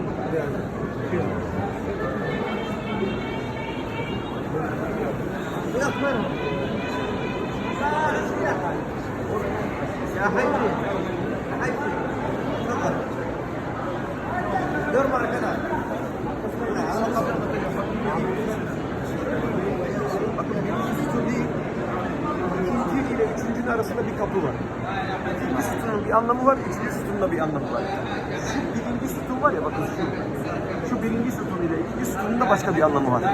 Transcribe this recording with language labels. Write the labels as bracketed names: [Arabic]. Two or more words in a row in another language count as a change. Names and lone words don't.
[Arabic] يا حبيبي حبيبي تفضل دور معك انا بسم الله على قبر [Turkish] İkinci ile üçüncünün arasında bir kapı var. İkinci sütunun bir anlamı var, üçüncü sütunun bir anlamı var. Şu birinci sütun var ya bakın şu birinci sütun ile ikinci sütunun da başka bir anlamı var.